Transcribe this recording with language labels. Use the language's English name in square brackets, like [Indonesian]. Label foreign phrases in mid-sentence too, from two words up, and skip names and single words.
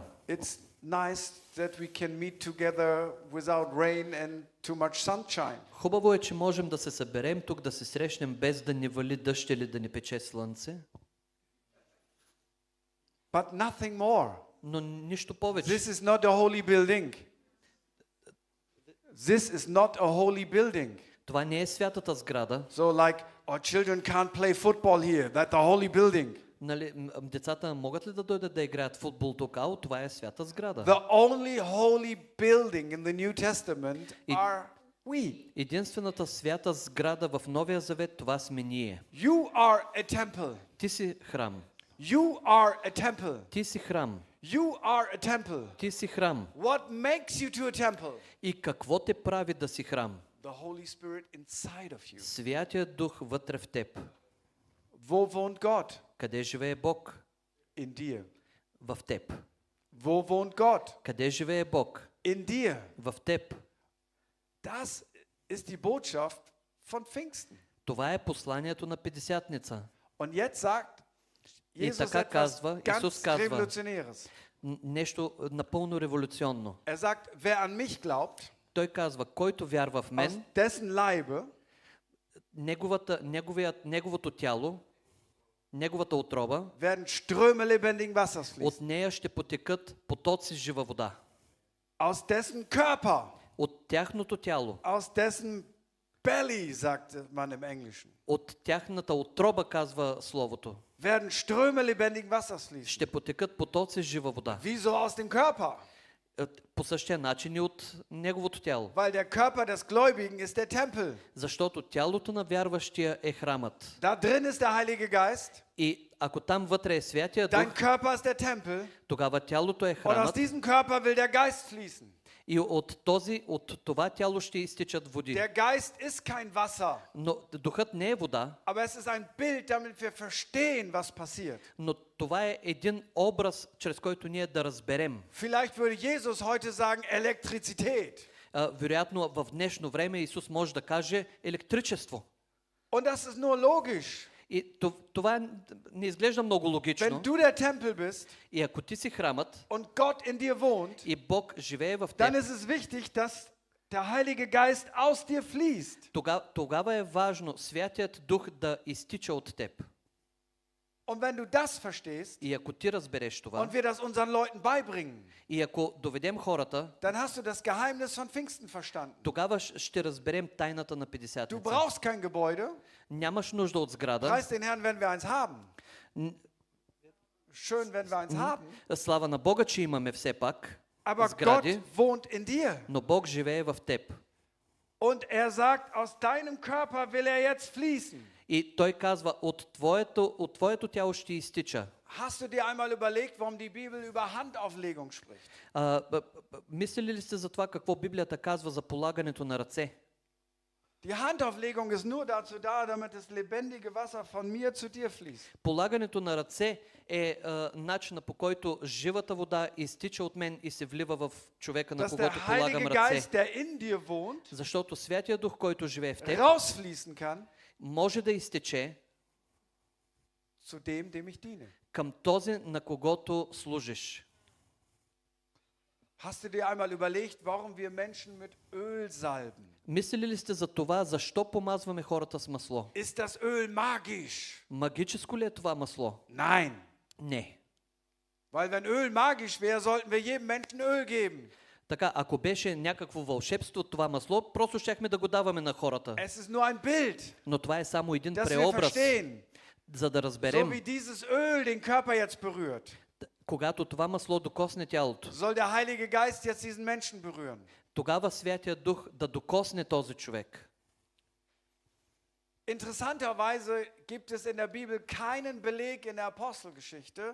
[English] It's nice that we can meet together without rain and too much sunshine. [Bulgarian] Хубаво е, че можем да се съберем тук, да се срещнем без да ни вали дъжд или да ни пече слънце. [English] But nothing more. [Bulgarian] Но нищо повече. [English] This is not a holy building. This is not a holy building. [Bulgarian] Това не е святата сграда. [English] So like our children can't play football here. That's a holy building. [Bulgarian] Нали, децата могат ли да дойдат да играят футбол тук? Това е свята сграда. [English] The only holy building in the New Testament are we. [Bulgarian] Единствената свята сграда в Новия Завет, това сме ние. [English] You are a temple. [Bulgarian] Ти си храм. [English] You are a temple. [Bulgarian] Ти си храм. [English] You are a temple. [Bulgarian] Ти си храм. [English] What makes you to a temple? [Bulgarian] И какво те прави да си храм? [English] The Holy Spirit inside of you. [Bulgarian] Святия Дух вътре в теб. [German] Wo wohnt Gott? [Bulgarian] Къде живее Бог? [German] In dir. [Bulgarian] В теб. [German] Wo wohnt Gott? [Bulgarian] Къде живее Бог? [German] In dir. [Bulgarian] В теб. [German] Das ist die Botschaft von Pfingsten. [Bulgarian] Това е посланието на Петдесятница. [German] Und jetzt sagt [Bulgarian] И [German] Jesus [Bulgarian] така [German] etwas [Bulgarian] казва, Исус [German] ganz [Bulgarian] казва [German] Revolutionäres. [Bulgarian] нещо напълно революционно. [German] Sagt, wer an mich glaubt, [Bulgarian] Той казва, който вярва в [German] aus [Bulgarian] мен, [German] dessen Leibe [Bulgarian] неговото тяло, неговата отроба, [German] werden Ströme lebendigen Wassers fließen. [Bulgarian] от нея ще потекат потоци жива вода. [German] Aus dessen Körper, [Bulgarian] От тяхното тяло, [German] aus dessen Belly, sagt man im Englischen, [Bulgarian] от тяхната отроба, казва Словото, [German] werden Ströme lebendigen Wassers fließen. [Bulgarian] ще потекат потоци жива вода. [German] Wieso aus dem Körper? [Bulgarian] По същия начин и от неговото тяло. [German] Weil der Körper des Gläubigen ist der Tempel. [Bulgarian] Защото тялото на вярващия е храмът. [German] Da drin ist der Heilige Geist, [Bulgarian] И ако там вътре е Святия [German] dein [Bulgarian] Дух, [German] Körper ist der Tempel [Bulgarian] тогава тялото е [German] und aus [Bulgarian] храмът [German] diesem Körper will der Geist fließen. [Bulgarian] и от това тяло ще изтичат води. [German] Der Geist ist kein Wasser, [Bulgarian] Но духът не е вода, [German] aber es ist ein Bild, damit wir verstehen, was passiert. [Bulgarian] но това е един образ, чрез който ние да разберем. [German] Vielleicht würde Jesus heute sagen Elektrizität. [Bulgarian] Вероятно в днешно време Исус може да каже електричество. [German] Und das ist nur logisch. [Bulgarian] И това не изглежда много [German] Wenn [Bulgarian] логично. [German] du der Tempel bist [Bulgarian] И ако ти си храмът [German] und Gott in dir wohnt, [Bulgarian] и Бог живее в [German] dann [Bulgarian] теб, [German] ist es wichtig, dass der Heilige Geist aus dir fließt. [Bulgarian] тогава е важно Святият Дух да изтича от теб. [German] Und wenn du das verstehst [Bulgarian] И ако ти разбереш това, [German] und wir das unseren Leuten beibringen, [Bulgarian] и ако доведем хората, [German] dann hast du das Geheimnis von Pfingsten verstanden. [Bulgarian] тогава ще разберем тайната на [German] Du [Bulgarian] Петдесятница. [German] brauchst kein Gebäude. [Bulgarian] Нямаш нужда от сграда. [German] Preis den Herrn, wenn wir eins haben. Schön, wenn wir eins haben. [Bulgarian] Слава на Бога, че имаме все пак [German] Aber Gott [Bulgarian] сгради, [German] wohnt in dir. [Bulgarian] но Бог живее в теб. [German] Und er sagt, aus deinem Körper will er jetzt fließen. [Bulgarian] И Той казва, от твоето тяло ще изтича. [German] Hast du dir einmal überlegt, warum die Bibel über Handauflegung spricht? [Bulgarian] Мислили ли сте за това какво Библията казва за полагането на ръце? [German] Die Handauflegung ist nur dazu da, damit das lebendige Wasser von mir zu dir fließt. [Bulgarian] Полагането на ръце е начина, по който живата вода изтича от мен и се влива в човека, на [German] Dass der [Bulgarian] когото полагам [German] Heilige [Bulgarian] ръце. [German] Geist, der in dir wohnt, [Bulgarian] Защото Святия Дух, който живее в теб, [German] rausfließen kann [Bulgarian] може да изтече [German] zu dem, dem ich diene. [Bulgarian] към този, на когото служиш. [German] Hast du dir einmal überlegt, warum wir Menschen mit Öl salben? [Bulgarian] Мислили ли сте за това, защо помазваме хората с масло? [German] Ist das Öl magisch? [Bulgarian] Магическо ли е това масло? [German] Nein. [Bulgarian] Не. [German] Weil wenn Öl magisch wäre, sollten wir jedem Menschen Öl geben. [Bulgarian] Така, ако беше някакво вълшебство това масло, просто щяхме да го даваме на хората. [German] Es ist nur ein Bild, [Bulgarian] Но това е само един [German] dass wir [Bulgarian] преобраз, [German] verstehen, [Bulgarian] за да [German] so [Bulgarian] разберем. [German] wie dieses Öl den Körper jetzt berührt, [Bulgarian] Когато това масло докосне тялото, [German] soll der Heilige Geist jetzt diesen Menschen berühren. [Bulgarian] тогава Святия Дух да докосне този човек. [German] Interessanterweise gibt es in der Bibel keinen Beleg in der Apostelgeschichte,